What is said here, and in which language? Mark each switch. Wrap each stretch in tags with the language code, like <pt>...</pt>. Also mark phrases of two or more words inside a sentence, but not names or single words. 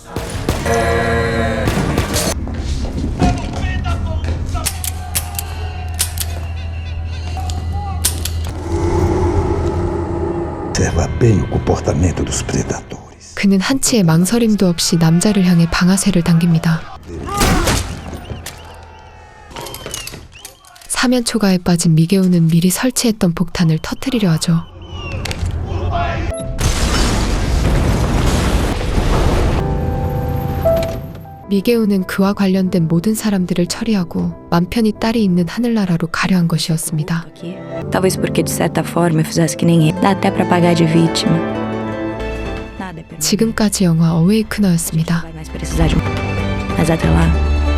<pt>Observa bem o comportamento dos predadores.</pt> <ko>그는 한치의 망설임도 없이 남자를 향해 방아쇠를 당깁니다. 사면 초가에 빠진 미게우는 미리 설치했던 폭탄을 터뜨리려 하죠. 미게우는 그와 관련된 모든 사람들을 처리하고 맘 편히 딸이 있는 하늘나라로 가려 한 것이었습니다.</ko> <pt>Talvez porque de certa forma eu fizesse que nem ele. Dá até pra pagar de vítima. Nada é permitido.</pt> <ko>지금까지 영화 어웨이크너였습니다.</ko> <pt>Vai mais precisar de um. Mas até lá,</pt>